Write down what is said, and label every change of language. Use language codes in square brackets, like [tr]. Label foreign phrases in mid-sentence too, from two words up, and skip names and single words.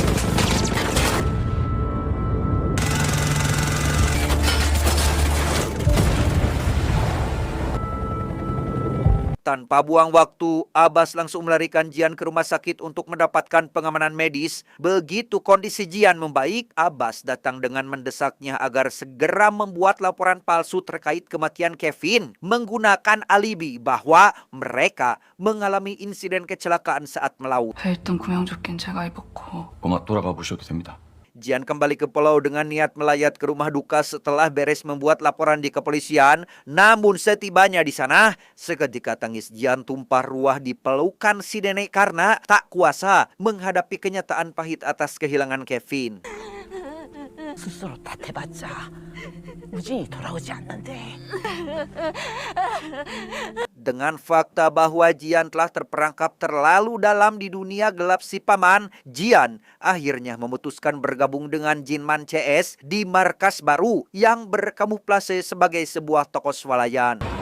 [id] Tanpa buang waktu, Abbas langsung melarikan Jian ke rumah sakit untuk mendapatkan pengamanan medis. Begitu kondisi Jian membaik, Abbas datang dengan mendesaknya agar segera membuat laporan palsu terkait kematian Kevin, menggunakan alibi bahwa mereka mengalami insiden kecelakaan saat melaut. [ko] 일단 구명조끼는 제가 입었고 고마 돌아가 보셔도 됩니다. [id] Jian kembali ke pulau dengan niat melayat ke rumah duka setelah beres membuat laporan di kepolisian. Namun setibanya di sana, seketika tangis Jian tumpah ruah di pelukan si nenek karena tak kuasa menghadapi kenyataan pahit atas kehilangan Kevin. [ko] 스스로 탓해봤자 우진이 돌아오지 않는데. [id] Dengan fakta bahwa Jian telah terperangkap terlalu dalam di dunia gelap si paman, Jian akhirnya memutuskan bergabung dengan Jinman CS di markas baru yang berkamuflase sebagai sebuah toko swalayan.